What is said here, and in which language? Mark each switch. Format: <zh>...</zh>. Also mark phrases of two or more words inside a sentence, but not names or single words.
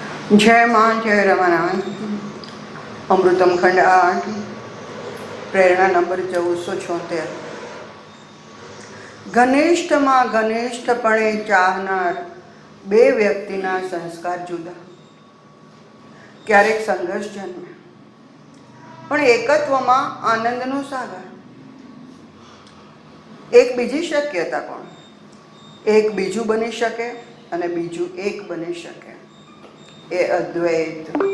<hi>जय मां जय रमानाथ। अमृतम खंड 8 प्रेरणा नंबर 1476।</hi> <gu>ઘનિષ્ઠમાં ઘનિષ્ઠપણે ચાહનાર બે વ્યક્તિના સંસ્કાર જુદા. ક્યારેક સંઘર્ષ જન્મે પણ એકત્વમાં આનંદનો સાગર. એક બીજી શક્યતા પણ એક બીજું બની શકે અને બીજું એક બની શકે, એ અદ્વૈત.</gu>